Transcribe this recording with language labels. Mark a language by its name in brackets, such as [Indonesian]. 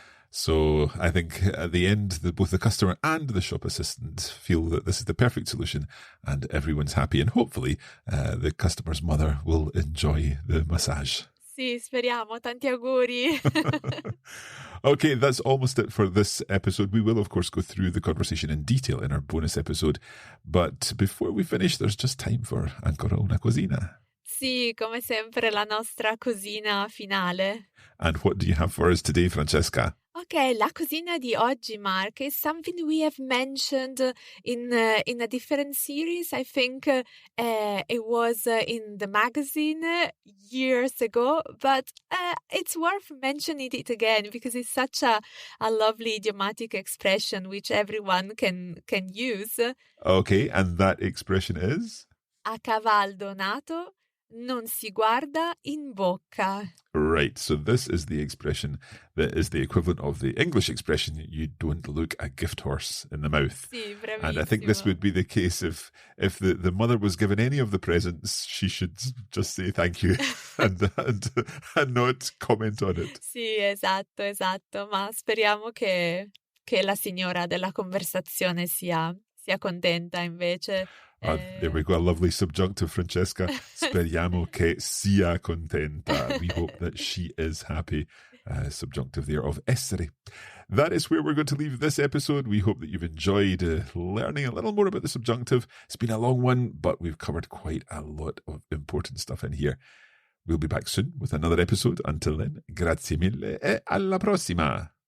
[English] So I think at the end, both the customer and the shop assistant feel that this is the perfect solution and everyone's happy. And hopefully the customer's mother will enjoy the massage. [Italian] Sì, speriamo. Tanti auguri. [English] Okay, that's almost it for this episode. We will, of course, go through the conversation in detail in our bonus episode. But before we finish, there's just time for [Italian] ancora una cosina. Sì, come sempre la nostra cosina finale. [English] And what do you have for us today, Francesca? [Italian] Ok, la cosina di oggi, [English] Mark, is something we have mentioned in a different series. I think it was in the magazine years ago, but it's worth mentioning it again because it's such a lovely idiomatic expression which everyone can use. Okay, and that expression is? [Italian] A caval donato non si guarda in bocca. [English] Right, so this is the expression that is the equivalent of the English expression, you don't look a gift horse in the mouth. [Italian] Sì, bravissimo. [English] And I think this would be the case if the mother was given any of the presents, she should just say thank you and not comment on it. [Italian] Sì, esatto, ma speriamo che la signora della conversazione sia contenta invece. [English] There we go, a lovely subjunctive, Francesca. [Italian] Speriamo che sia contenta. [English] We hope that she is happy. subjunctive there of essere. That is where we're going to leave this episode. We hope that you've enjoyed learning a little more about the subjunctive. It's been a long one, but we've covered quite a lot of important stuff in here. We'll be back soon with another episode. Until then, [Italian] grazie mille e alla prossima.